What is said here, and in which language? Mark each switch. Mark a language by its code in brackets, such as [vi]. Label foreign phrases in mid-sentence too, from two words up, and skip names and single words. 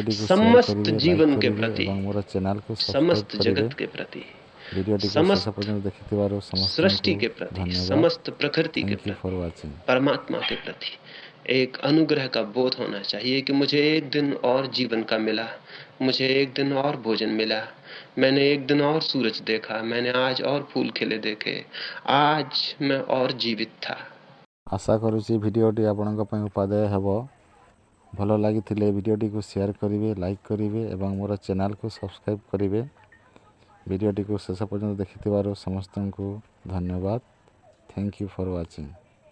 [hi] समस्त जीवन के प्रति, समस्त जगत के प्रति, समस्त सृष्टि के प्रति, समस्त प्रकृति के प्रति, परमात्मा के प्रति एक अनुग्रह का बोध होना चाहिए कि मुझे एक दिन और जीवन का मिला, मुझे एक दिन और भोजन मिला, मैंने एक दिन और सूरज देखा, मैंने आज और फूल खिले देखे, आज मैं और जीवित था। [or] ଆଶା କରୁଛି ଭିଡ଼ିଓଟି ଆପଣଙ୍କ ପାଇଁ ଉପାଦେୟ ହେବ। ଭଲ ଲାଗିଥିଲେ ଭିଡ଼ିଓଟିକୁ ସେୟାର କରିବେ, ଲାଇକ୍ କରିବେ ଏବଂ ମୋର ଚ୍ୟାନେଲକୁ ସବସ୍କ୍ରାଇବ୍ କରିବେ। ଭିଡ଼ିଓଟିକୁ ଶେଷ ପର୍ଯ୍ୟନ୍ତ ଦେଖିଥିବାରୁ ସମସ୍ତଙ୍କୁ ଧନ୍ୟବାଦ। [en] Thank you for watching.